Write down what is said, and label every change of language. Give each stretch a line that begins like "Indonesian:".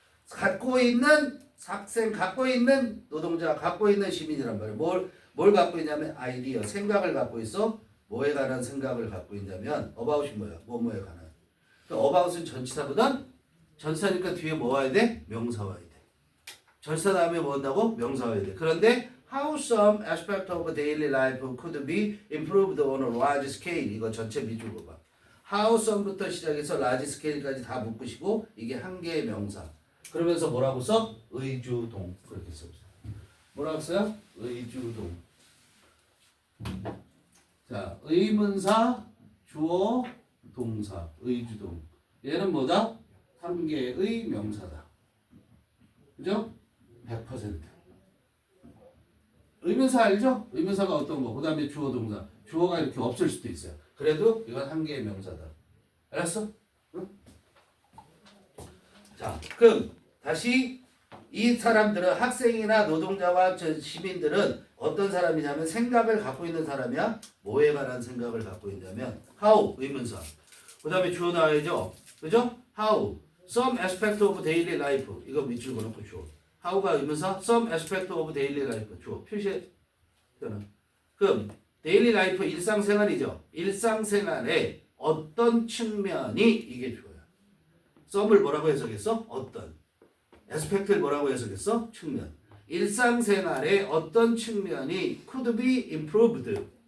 Korean: 갖고 있는 학생, 갖고 있는 노동자, 갖고 있는 시민이란 말이에요. 뭘 갖고 있냐면 아이디어, 생각을 갖고 있어. 뭐에 관한 생각을 갖고 있냐면 about이 뭐야? 뭐뭐에 관한. about은 전치사거든? 전치사니까 뒤에 뭐 와야 돼? 명사 와야 돼. 전치사 다음에 뭐 한다고? 명사 와야 돼.
English: 그런데 how some aspect of daily life could be improved on a large scale.
Korean: 이거 전체 밑줄 봐. how some부터 시작해서 large scale까지 다 묶으시고 이게 한 개의 명사. 그러면서 뭐라고 써? 의주동. 그렇게 써. 뭐라고 써요? 의주동. 자, 의문사, 주어, 동사, 의주동. 얘는 뭐다? 한 개의 명사다. 그죠? 100%. 의문사 알죠? 의문사가 어떤 거? 그 다음에 주어, 동사. 주어가 이렇게 없을 수도 있어요. 그래도 이건 한 개의 명사다. 알았어? 응? 자, 그럼 다시 이 사람들은 학생이나 노동자와 시민들은 어떤 사람이냐면 생각을 갖고 있는 사람이야. 뭐에 관한 생각을 갖고 있냐면 how 의문사. 그 다음에 주어 나와야죠. 그죠?
English: how some aspect of daily life.
Korean: 이거 밑줄 그어놓고 주어.
English: how가 의문사 some aspect of daily life.
Korean: 주어 표시해. 그럼 daily life 일상생활이죠. 일상생활의 어떤 측면이 이게 주어야. some을 뭐라고 해석했어? 어떤. aspect를 뭐라고 해석했어? 측면. 일상생활의 어떤 측면이 could be improved.